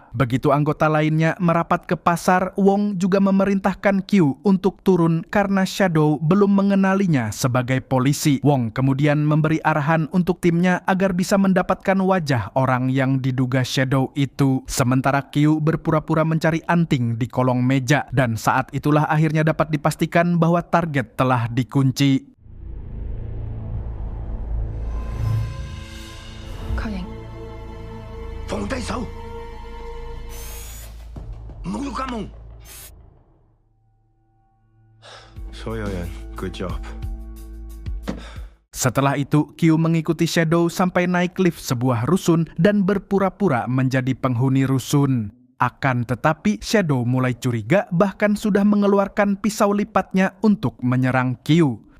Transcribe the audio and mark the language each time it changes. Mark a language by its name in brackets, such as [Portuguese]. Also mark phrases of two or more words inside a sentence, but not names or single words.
[Indonesian] Begitu anggota lainnya merapat ke pasar, Wong juga memerintahkan Q untuk turun karena Shadow belum mengenalinya sebagai polisi. Wong kemudian memberi arahan untuk timnya agar bisa mendapatkan wajah orang yang diduga Shadow itu. Sementara Q berpura-pura mencari anting di kolong meja, dan saat itulah akhirnya dapat dipastikan bahwa target telah dikunci. [Cantonese] 確認。放低手，唔好喐監控。所有人 ， [English] good job。 [Indonesian] Setelah itu, Q mengikuti Shadow sampai naik lift sebuah rusun dan berpura-pura menjadi penghuni rusun. Akan tetapi, Shadow mulai curiga bahkan sudah mengeluarkan pisau lipatnya untuk menyerang Q.